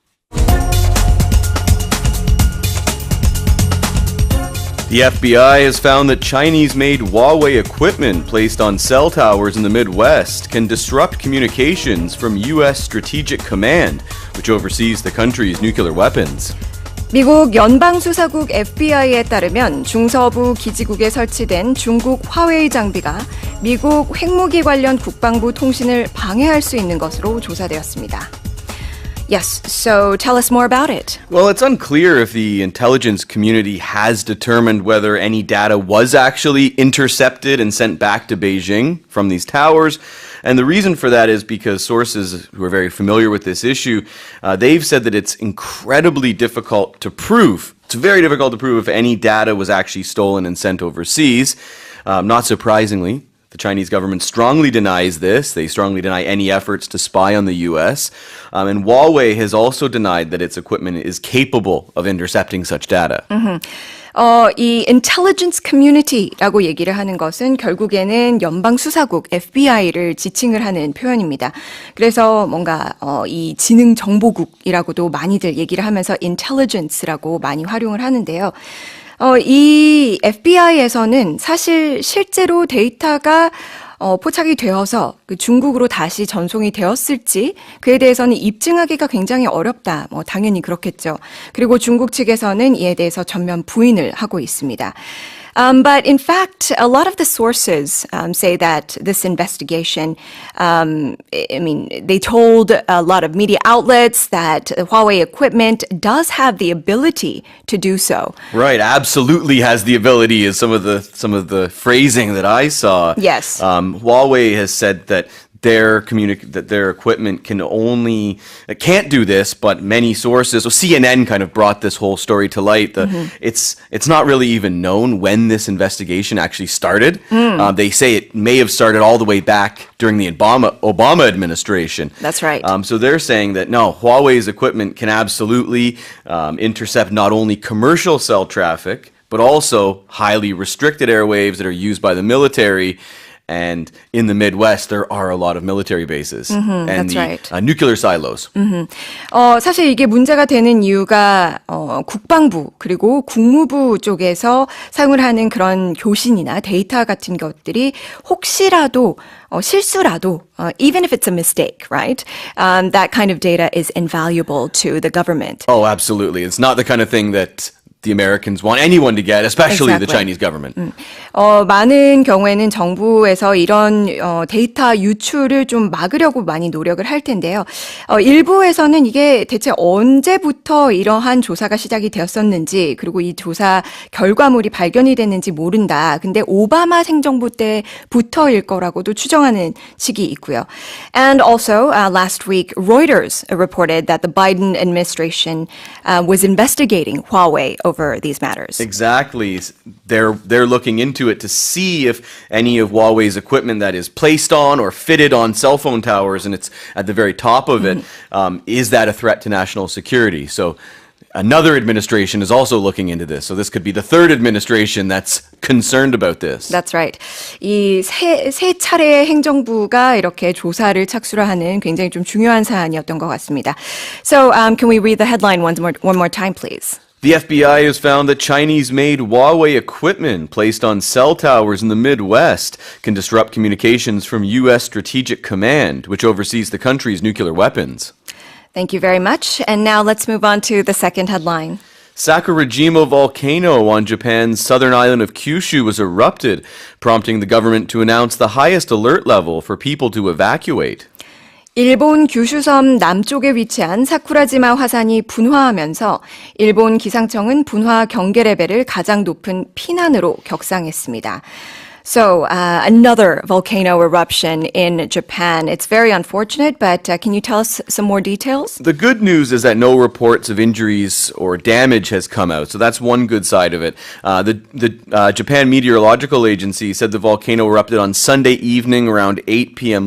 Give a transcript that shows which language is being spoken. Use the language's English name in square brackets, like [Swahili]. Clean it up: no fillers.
[English] The FBI has found that Chinese-made Huawei equipment placed on cell towers in the Midwest can disrupt communications from U.S. Strategic Command, which oversees the country's nuclear weapons. [Korean] 미국 연방수사국 FBI에 따르면 중서부 기지국에 설치된 중국 화웨이 장비가 미국 핵무기 관련 국방부 통신을 방해할 수 있는 것으로 조사되었습니다. [English] Yes, so tell us more about it. Well, it's unclear if the intelligence community has determined whether any data was actually intercepted and sent back to Beijing from these towers. And the reason for that is because sources who are very familiar with this issue, they've said that it's incredibly difficult to prove. It's very difficult to prove if any data was actually stolen and sent overseas. Not surprisingly, the Chinese government strongly denies this. They strongly deny any efforts to spy on the U.S. And Huawei has also denied that its equipment is capable of intercepting such data. [Korean] 이 intelligence community라고 얘기를 하는 것은 결국에는 연방수사국 FBI를 지칭을 하는 표현입니다. 그래서 뭔가 이 지능정보국이라고도 많이들 얘기를 하면서 intelligence라고 많이 활용을 하는데요. 이 FBI에서는 사실 실제로 데이터가 포착이 되어서 그 중국으로 다시 전송이 되었을지 그에 대해서는 입증하기가 굉장히 어렵다. 당연히 그렇겠죠. 그리고 중국 측에서는 이에 대해서 전면 부인을 하고 있습니다. [English] But in fact, a lot of the sources say that this investigation, they told a lot of media outlets that Huawei equipment does have the ability to do so. Right, absolutely has the ability is some of the phrasing that I saw. Yes. Huawei has said that that their equipment can't do this, but many sources. So CNN kind of brought this whole story to light. It's not really even known when this investigation actually started. They say it may have started all the way back during the Obama administration. That's right. So they're saying that no, Huawei's equipment can absolutely intercept not only commercial cell traffic, but also highly restricted airwaves that are used by the military. And in the Midwest, there are a lot of military bases and that's the right. Nuclear silos. [Korean] 사실 이게 문제가 되는 이유가 국방부 그리고 국무부 쪽에서 사용을 하는 그런 교신이나 데이터 같은 것들이 혹시라도 실수라도 [English] even if it's a mistake, right? That kind of data is invaluable to the government. Oh, absolutely. It's not the kind of thing that the Americans want anyone to get, especially the Chinese government. [Korean] 많은 경우에는 정부에서 이런 데이터 유출을 좀 막으려고 많이 노력을 할 텐데요. 일부에서는 이게 대체 언제부터 이러한 조사가 시작이 되었었는지 그리고 이 조사 결과물이 발견이 됐는지 모른다. 근데 오바마 행정부 때부터일 거라고도 추정하는 식이 있고요. [English] And also, last week, Reuters reported that the Biden administration was investigating Huawei over these matters. Exactly. They're looking into it to see if any of Huawei's equipment that is placed on or fitted on cell phone towers, and it's at the very top of it, is that a threat to national security? So another administration is also looking into this. So this could be the third administration that's concerned about this. That's right. [Korean] 이 세 차례의 행정부가 이렇게 조사를 착수를 하는 굉장히 좀 중요한 사안이었던 것 같습니다. [English] So can we read the headline one more time, please? The FBI has found that Chinese-made Huawei equipment placed on cell towers in the Midwest can disrupt communications from U.S. Strategic Command, which oversees the country's nuclear weapons. Thank you very much. And now let's move on to the second headline. Sakurajima volcano on Japan's southern island of Kyushu was erupted, prompting the government to announce the highest alert level for people to evacuate. [Korean] 일본 규슈섬 남쪽에 위치한 사쿠라지마 화산이 분화하면서 일본 기상청은 분화 경계 레벨을 가장 높은 피난으로 격상했습니다. [English] So, another volcano eruption in Japan. It's very unfortunate, but can you tell us some more details? The good news is that no reports of injuries or damage has come out, so that's one good side of it. The Japan Meteorological Agency said the volcano erupted on Sunday evening around 8 p.m.